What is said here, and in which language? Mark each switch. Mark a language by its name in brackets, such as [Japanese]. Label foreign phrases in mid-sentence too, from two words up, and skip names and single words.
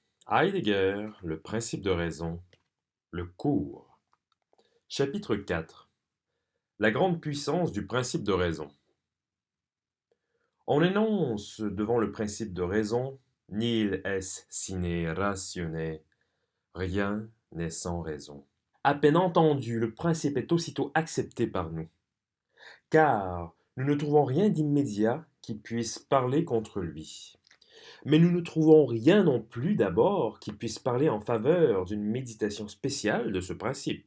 [French] Heidegger, le principe de raison, le cours. Chapitre 4. La grande puissance du principe de raison. On énonce devant le principe de raison [Latin] nil est sine ratione, [French] rien n'est sans raison. À peine entendu, le principe est aussitôt accepté par nous, car nous ne trouvons rien d'immédiat qui puisse parler contre lui. Mais nous ne trouvons rien non plus d'abord qui puisse parler en faveur d'une méditation spéciale de ce principe.